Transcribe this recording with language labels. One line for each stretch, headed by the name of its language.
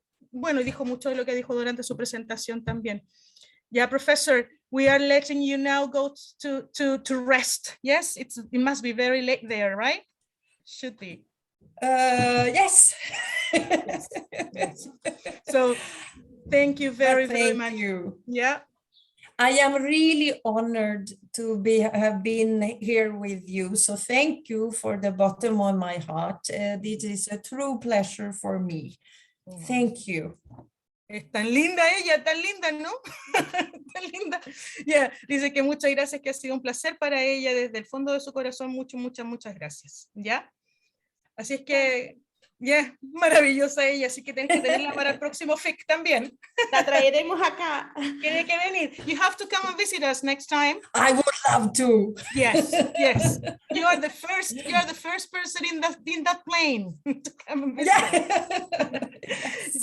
Spanish: Bueno, dijo mucho de lo que dijo durante su presentación también.
English: Yeah, Professor, we are letting you now go to rest. Yes, it must be very late there, right? Should be. Yes. Yes. So thank you very Thank much. you. Yeah. I am really honored to have been here with you. So thank you for the bottom of my heart. This is a true pleasure for me. Thank you.
Spanish: Es tan linda ella, tan linda, ¿no? Tan linda. Yeah. Dice que muchas gracias, que ha sido un placer para ella desde el fondo de su corazón. Muchas gracias. ¿Ya? Así es que, ya, maravillosa ella, así que tienes que tenerla para el próximo FIC también. La traeremos acá. Tiene que venir.
English: You have to come and visit us next time. I would love to. Yes, yes. You are the first person in that plane to come and visit us.